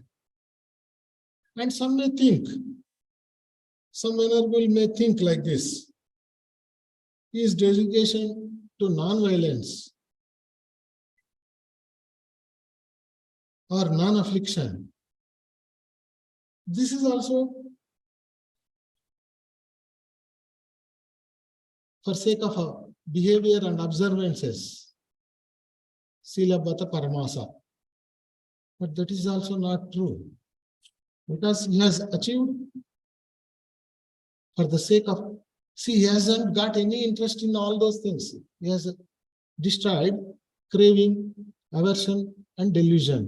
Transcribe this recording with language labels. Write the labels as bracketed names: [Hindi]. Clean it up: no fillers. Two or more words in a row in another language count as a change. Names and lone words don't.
[English] And some may think, some Venerable may think like this: his dedication to non-violence or non-affliction. This is also for sake of behavior and observances, [Pali] sila bata paramasa. [English] But that is also not true because he has achieved for the sake of, see, he hasn't got any interest in all those things. He has destroyed craving, aversion, and delusion.